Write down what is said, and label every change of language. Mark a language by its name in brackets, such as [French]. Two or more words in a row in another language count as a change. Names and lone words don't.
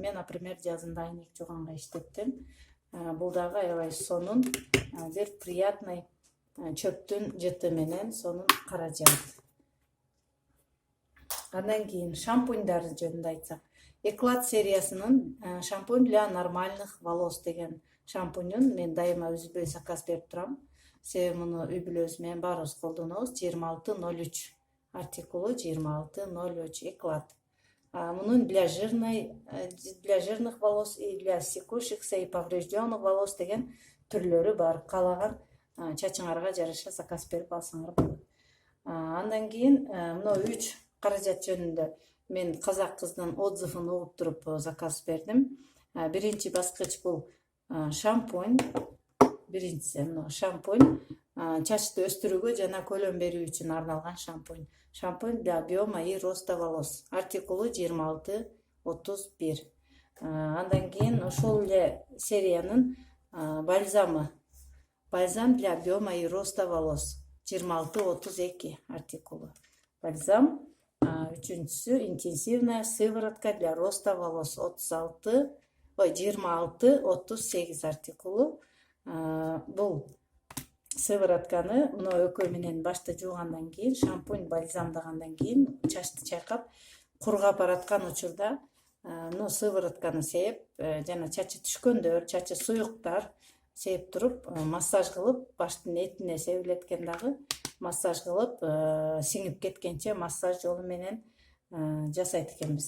[Kyrgyz] Мен, например, жазында айнек жууганга иштеттим. Бул дагы аябай сонун, бир приятный чөптүн жыты менен сонун каражат. Андан кийин шампуньдар жөнүндө айтсак, Эклад сериясынын [Russian] шампунь для нормальных волос [Kyrgyz] деген шампуньун мен дайыма үзбөй заказ берип турам. Себеби муну үй бүлөбүз менен баарыбыз колдонобуз. 2603 артикулу 2603 Эклад. Мунун [Russian] для жирных волос и для секущихся и поврежденных волос [Kyrgyz] деген түрлөрү бар. Каалаган чачыңарга жараша заказ берип алсаңар болот. Андан кийин мына 3 каражат жөнүндө мен казак кыздын отзывын угуп туруп заказ бердим. Биринчи баскыч бул шампунь. Биринчиси шампунь, чачты өстүрүүгө жана көлөм берүү үчүн арналган шампунь. [Russian] Шампунь для объема и роста волос. [Kyrgyz] Артикулу 2631. Андан кийин ошол эле сериянын бальзамы. [Russian] Бальзам для объема и роста волос. [Kyrgyz] 2632 артикулу. Бальзам. Үчүнчүсү [Russian] интенсивная сыворотка для роста волос. [Kyrgyz] 2638 артикулу. Бул сыворотканы мына экөө менен башта жуугандан кийин, шампунь бальзамдагандан кийин чачты чайкап кургап бараткан учурда сыворотканы сээп, жана чачы түшкөндөр, чачы суюктар сээп туруп, массаж кылып, баштын этине себилет экен дагы, массаж кылып, сиңип кеткенче массаж жолу менен жасайт экенбиз.